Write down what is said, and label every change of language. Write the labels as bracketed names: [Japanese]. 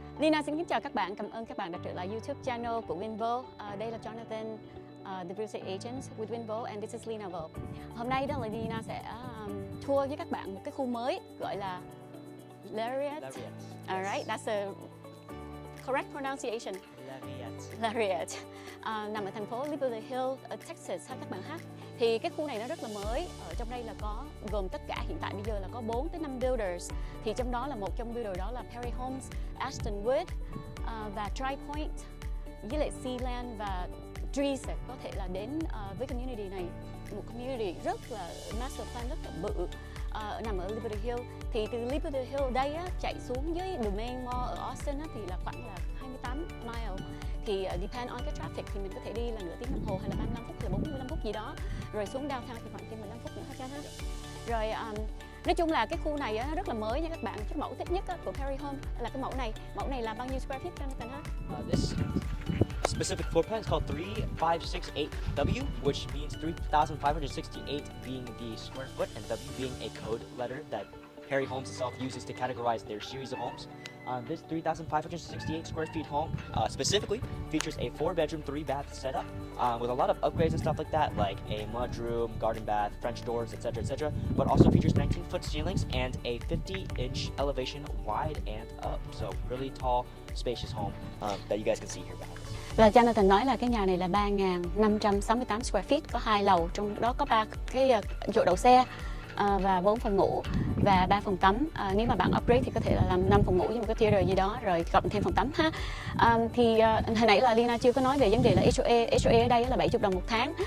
[Vietnamese] Lena xin kính chào các bạn, cảm ơn các bạn đã trở lại YouTube channel của Winvo. Đây là [English] Jonathan, the real estate agent with Winvo, and this is Lena. [Vietnamese] Hôm nay đó là Lena sẽ tour với các bạn một cái khu mới gọi là Lariat. [English] Alright, that's a correct pronunciation. Lariat. [Vietnamese] Nằm ở thành phố Builder Hill ở Texas ha các bạn ha. Thì cái khu này nó rất là mới. Ở trong đây là có gồm tất cả hiện tại bây giờ là có 4 tới 5 builders. Thì trong đó là một trong builder đó là Pulte Homes, Wood và Tri Point với lại Sealand và Trees có thể là đến với community này, một community rất là master plan rất là bự. Nằm ở Liberty Hill. Thì từ Liberty Hill đây á, chạy xuống dưới Domain Mall ở Austin á, thì là khoảng là 28 mile. Thì depend on cái traffic thì mình có thể đi là nửa tiếng đồng hồ hay là 35 phút hay là 45 phút gì đó. Rồi xuống downtown thì khoảng thêm 15 phút nữa hết ha. Rồi nói chung là cái khu này á, rất là mới nha các bạn. Cái mẫu thích nhất á, của Pulte Home là cái mẫu này. Mẫu này là bao nhiêu square feet Jonathan ha? [English] This specific floor plan is called 3568W, which means 3,568 being the square foot and W being a code letter that Pulte Homes itself uses to categorize their series of homes. This 3,568 square feet home specifically features a 4-bedroom, 3-bath setup with a lot of upgrades and stuff like that, like a mudroom, garden bath, French doors, etc., but also features 19-foot ceilings and a 50-inch elevation wide and up. So really tall, spacious home that you guys can see here behind us. [Vietnamese] Là Jonathan nói là cái nhà này là 3.568 square feet, có 2 lầu, trong đó có 3 cái chỗ đậu xe và 4 phòng ngủ và 3 phòng tắm. Nếu mà bạn upgrade thì có thể là làm 5 phòng ngủ với một cái theater gì đó rồi cộng thêm phòng tắm ha. Thì hồi nãy là Lena chưa có nói về vấn đề là HOA. HOA ở đây là 70 đồng một tháng.